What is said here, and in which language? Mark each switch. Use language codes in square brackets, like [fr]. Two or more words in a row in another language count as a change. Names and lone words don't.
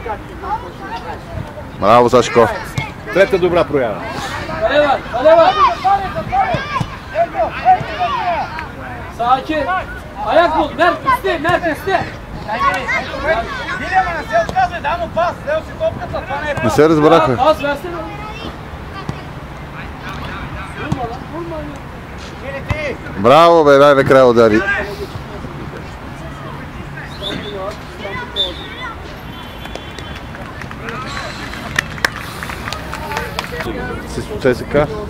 [bg] Браво, Сашко. Трета добра проява. [tr] Kale var, kale var. Sakin. Ayak bul, Mert iste, Mert iste. [bg] Не се разбраха. [tr] Az versene. [bg] Браво, бе, дай накрая удари. С ЦСКА.